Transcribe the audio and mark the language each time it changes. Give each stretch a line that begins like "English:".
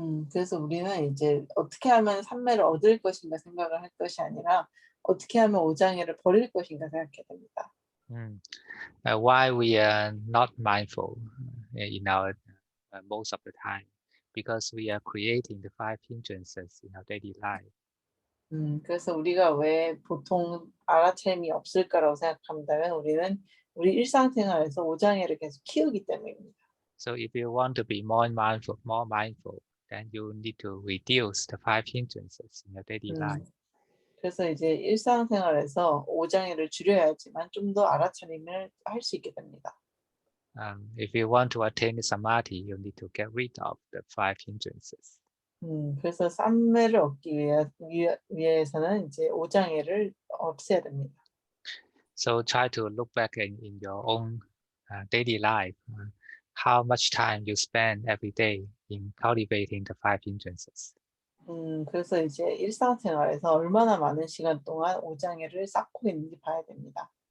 Korean: 그래서 우리는 이제 어떻게 하면 삼매를 얻을 것인가 생각을 할 것이 아니라 어떻게 하면 오장애를 버릴 것인가 생각해야 됩니다.
English: Why we are not mindful in our most of the time? Because we are creating the five hindrances in our daily life.
Korean: 그래서 우리가 왜 보통 알아차림이 없을까라고 생각한다면 우리는 우리 일상생활에서 오장애를 계속 키우기 때문입니다.
English: So if you want to be more mindful, then you need to reduce the five hindrances in your daily life.
Korean: 그래서 이제 일상생활에서 오장애를 줄여야지만 좀 더 알아차림을 할 수 있게 됩니다.
English: If you want to attain the samadhi, you need to get rid of the five hindrances.
Korean: 그래서 삼매를 얻기 위해서는 이제 오장애를 없애야 됩니다.
English: So try to look back in your own daily life, how much time you spend every day in cultivating the five hindrances.
Korean: 그래서 이제 일상생활에서 얼마나 많은 시간 동안 오장애를 쌓고 있는지 봐야 됩니다.